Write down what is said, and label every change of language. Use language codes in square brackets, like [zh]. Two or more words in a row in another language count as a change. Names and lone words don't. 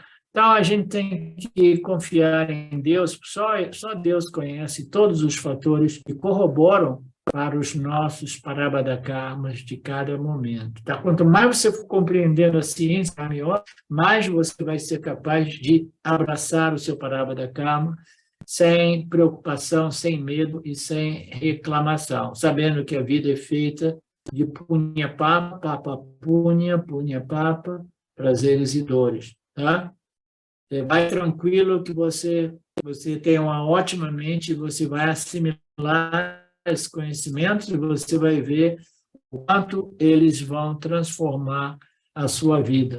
[pt] Então, a gente tem que confiar em Deus, só Deus conhece todos os fatores que corroboram para os nossos [sa] Parabhada Karmas [pt] de cada momento, tá? Quanto mais você for compreendendo a ciência maior, mais você vai ser capaz de abraçar o seu [sa] Parabhada Karma [pt] sem preocupação, sem medo e sem reclamação, sabendo que a vida é feita de [sa] punya papa, papa punya, punya papa, [pt] prazeres e dores, tá? Você vai tranquilo que você tem uma ótima mente, você vai assimilar esses conhecimentos e você vai ver o quanto eles vão transformar a sua vida.